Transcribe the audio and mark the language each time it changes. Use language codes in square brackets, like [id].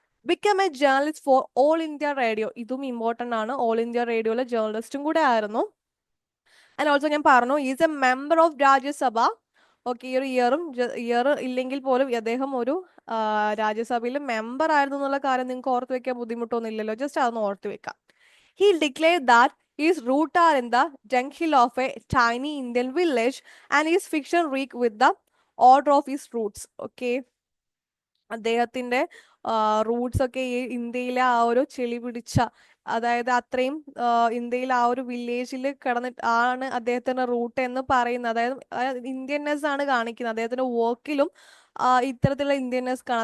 [en] Become a journalist for All India Radio. [ml] ഇതും important ആണ്. All India റേഡിയോയിലെ ജേർണലിസ്റ്റും കൂടെ ആയിരുന്നു. ആൻഡ് ഓൾസോ ഞാൻ പറഞ്ഞു [en] is a member of Rajya Sabha [ml] okay, ഈ ഒരു ഇയർ ഇല്ലെങ്കിൽ പോലും അദ്ദേഹം ഒരു രാജ്യസഭയിൽ മെമ്പർ ആയിരുന്നു എന്നുള്ള കാര്യം നിങ്ങൾക്ക് ഓർത്ത് വെക്കാൻ ബുദ്ധിമുട്ടൊന്നുമില്ലല്ലോ, ജസ്റ്റ് അതൊന്ന് ഓർത്ത് വെക്കാം. [en] He declared that his roots are in the dunghill of a tiny Indian village and his fiction reek with the order of his roots. Okay. [ml] അദ്ദേഹത്തിന്റെ റൂട്ട്സ് ഒക്കെ ഈ ഇന്ത്യയിലെ ആ ഒരു ചെളി പിടിച്ച, അതായത് അത്രയും ഇന്ത്യയിലെ ആ ഒരു വില്ലേജിൽ കിടന്നിട്ട് ആണ് അദ്ദേഹത്തിന്റെ റൂട്ട് എന്ന് പറയുന്നത്. അതായത് ഇന്ത്യൻനെസ് ആണ് കാണിക്കുന്നത് അദ്ദേഹത്തിന്റെ വർക്കിലും. ഇത്തരത്തിലുള്ള ഇന്ത്യൻനെസ് കാണാം.